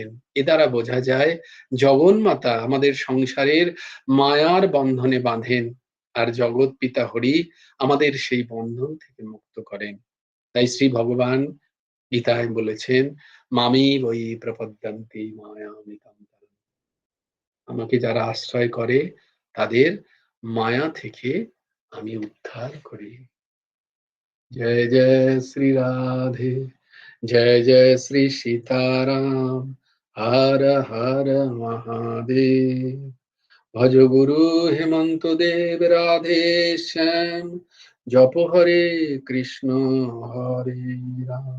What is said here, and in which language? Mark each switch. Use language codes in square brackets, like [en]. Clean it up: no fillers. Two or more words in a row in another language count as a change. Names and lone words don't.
[bn] এ দ্বারা বোঝা যায় জগন্মাতা আমাদের সংসারের মায়ার বন্ধনে বাঁধেন, আর জগৎ পিতা হরি আমাদের সেই বন্ধন থেকে মুক্ত করেন। তাই শ্রী ভগবান গীতায় বলেছেন, [sa] मामि वै प्रपद्यन्ति मायामिताम्। [bn] আমাকে যারা আশ্রয় করে তাদের মায়া থেকে আমি উদ্ধার করি। [hi] जय जय श्री राधे, जय जय श्री सीताराम, हर हर महादेव। भज गुरु हेमंत देव राधे श्याम, जप हरे कृष्ण हरे राम।